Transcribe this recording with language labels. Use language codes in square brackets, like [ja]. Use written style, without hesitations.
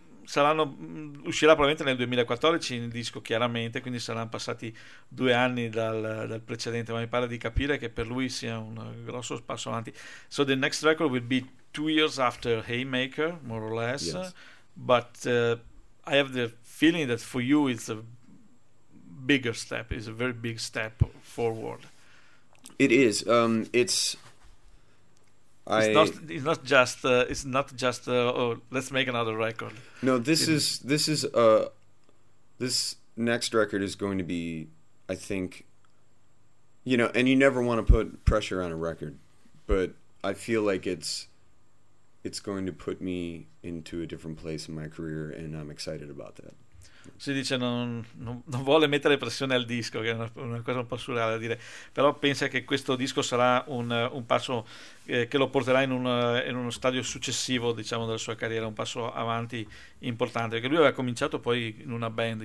[it] Uscirà probabilmente nel 2014 il disco, chiaramente, quindi saranno passati 2 anni dal precedente, ma mi pare di capire che per lui sia un grosso passo avanti. [en] So the next record will be 2 years after Haymaker, more or less. Yes. But I have the feeling that for you it's a bigger step, it's a very big step forward. It is. Let's make another record. No, this next record is going to be, I think, You know, and you never want to put pressure on a record, but I feel like it's going to put me into a different place in my career, and I'm excited about that. [it] Si dice non vuole mettere pressione al disco, che è una cosa un po' surreale da dire, però pensa che questo disco sarà un passo che lo porterà in uno stadio successivo, diciamo, della sua carriera, un passo avanti importante, perché lui aveva cominciato poi in una band.